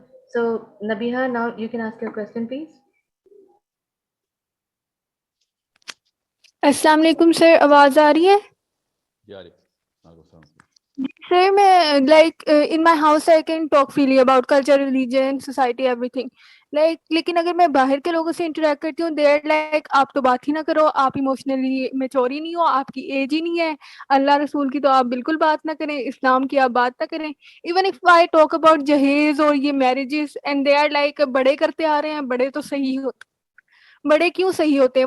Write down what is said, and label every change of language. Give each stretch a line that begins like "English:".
English: So Nabiha, now you can ask your question, please.
Hindi: अस्सलाम वालेकुम sir, आवाज़ आ रही है? जी आ रही है.
English: Sir, मैं like in my house I can talk freely about culture, religion, society, everything.
Hindi: Like लेकिन अगर मैं बाहर के लोगों से इंटरेक्ट करती हूँ,
English: they are like
Hindi: आप तो बात ही ना करो, आप इमोशनली मैच्योर ही नहीं हो, आपकी एज ही नहीं है, अल्लाह रसूल की तो आप बिल्कुल बात ना करें, इस्लाम की आप बात ना करें.
English: even if I talk about
Hindi: जहेज और ये
English: marriages and they are like
Hindi: बड़े करते आ रहे हैं, बड़े तो सही होते, बड़े क्यों सही होते हैं?